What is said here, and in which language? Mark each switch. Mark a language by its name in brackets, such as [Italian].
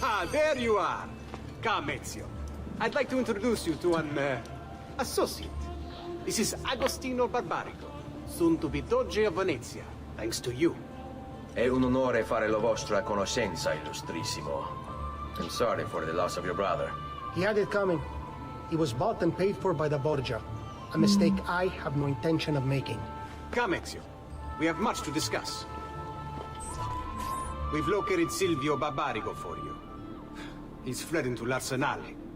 [English] There you are. Come, Ezio. I'd like to introduce you to an associate. This is Agostino Barbarico, soon to be Doge of Venezia, thanks to you. [Italian] È un onore fare la vostra conoscenza, illustrissimo. [English] I'm sorry for the loss of your brother. He had it coming. He was bought and paid for by the Borgia. A mistake I have no intention of making. Come, Ezio. We have much to discuss. We've located Silvio Barbarigo for you. He's fled into l'Arsenale.